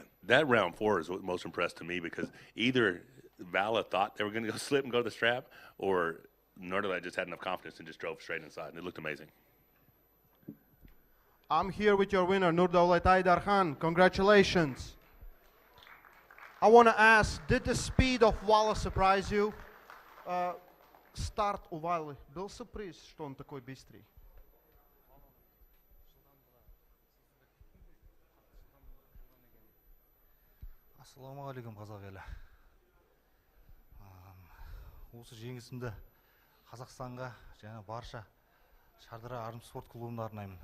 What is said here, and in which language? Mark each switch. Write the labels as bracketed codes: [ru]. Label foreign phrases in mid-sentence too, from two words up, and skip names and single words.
[en] That round four is what most impressed to me, because either Vala thought they were going to go slip and go to the strap, or Nurdalet just had enough confidence and just drove straight inside, and it looked amazing. I'm here with your winner, Nurdalet Aidarkhan. Congratulations. I want to ask, did the speed of Vala surprise you? [ru] Старт у Валы был сюрприз, что он такой быстрый? [kk] Ассалаумағалейкум, қазақ елі. Осы жеңісімді Қазақстанға және барша Шардара арм спорт клубына арнаймын.